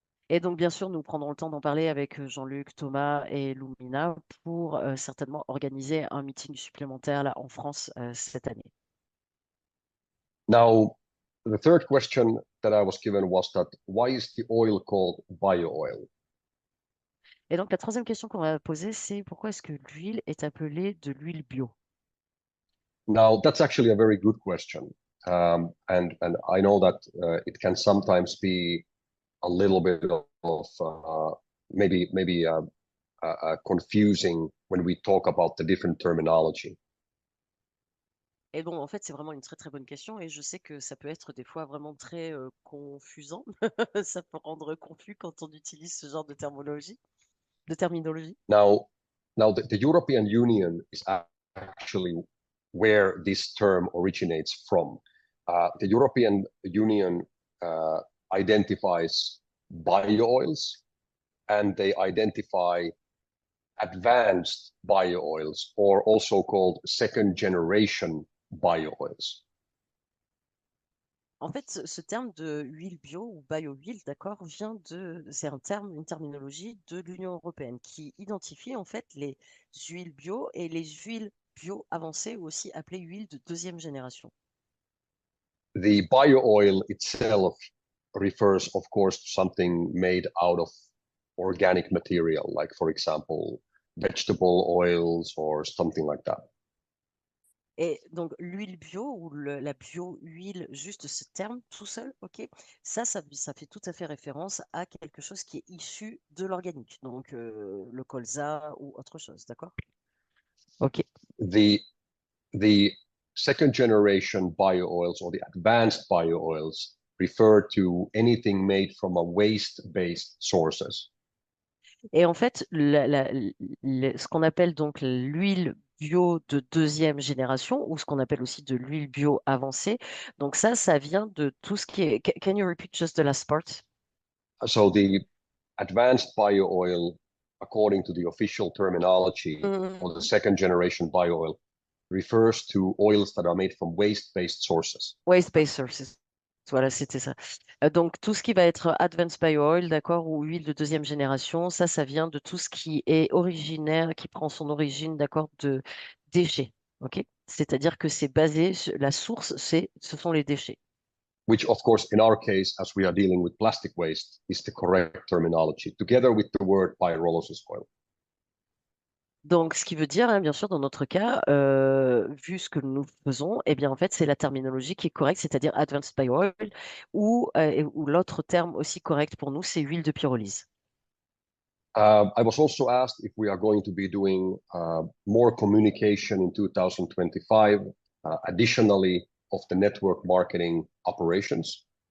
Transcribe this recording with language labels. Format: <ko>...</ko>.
<fr>Et donc, bien sûr, nous prendrons le temps d'en parler avec Jean-Luc, Thomas et Lumina pour certainement organiser un meeting supplémentaire là en France cette année.</fr> <en>Now, the third question that I was given was that why is the oil called bio oil?</en> <fr>Et donc, la troisième question qu'on va poser, c'est pourquoi est-ce que l'huile est appelée de l'huile bio?</fr> <en>Now, that's actually a very good question. And I know that it can sometimes be a little bit of maybe confusing when we talk about the different terminology.</en> <fr>Et donc, en fait, c'est vraiment une très très bonne question et je sais que ça peut être des fois vraiment très confusant. Ça peut rendre confus quand on utilise ce genre de terminologie.</fr> <en>Now the European Union is actually where this term originates from. The European Union identifies bio-oils and they identify advanced bio-oils, or also called second generation bio-oils.</en> <fr>En fait, ce terme de huile bio ou bio-huile, d'accord, c'est un terme, une terminologie de l'Union européenne qui identifie en fait les huiles bio et les huiles bio avancées ou aussi appelées huiles de deuxième génération.</fr> <en>The bio-oil itself refers, of course, to something made out of organic material, like, for example, vegetable oils or something like that.</en> <fr>Et donc, l'huile bio ou la bio-huile, juste ce terme tout seul, ok, ça fait tout à fait référence à quelque chose qui est issu de l'organique, donc le colza ou autre chose, d'accord? Ok.</fr> <en>The second generation bio-oils or the advanced bio-oils refer to anything made from a waste-based sources.</en> <fr>Et en fait, ce qu'on appelle donc l'huile bio de deuxième génération, ou ce qu'on appelle aussi de l'huile bio avancée, donc ça vient de tout ce qui est...</fr> <en>Can you repeat just the last part? So the advanced bio-oil, according to the official terminology, or the second generation bio-oil, refers to oils that are made from waste-based sources. Waste-based sources.</en> <fr>Voilà, c'était ça. Donc, tout ce qui va être advanced bio oil, d'accord, ou huile de deuxième génération, ça vient de tout ce qui est originaire, qui prend son origine, d'accord, de déchets. OK? C'est-à-dire que c'est basé, la source, ce sont les déchets.</fr> <en>which of course, in our case, as we are dealing with plastic waste, is the correct terminology, together with the word pyrolysis oil.</en> <fr>Donc, ce qui veut dire, hein, bien sûr, dans notre cas, vu ce que nous faisons, eh bien, en fait, c'est la terminologie qui est correcte, c'est-à-dire advanced oil, ou l'autre terme aussi correct pour nous, c'est huile de pyrolyse.</fr> <en>I was also asked if we are going to be doing more communication in 2025, additionally of the network marketing operations.</en>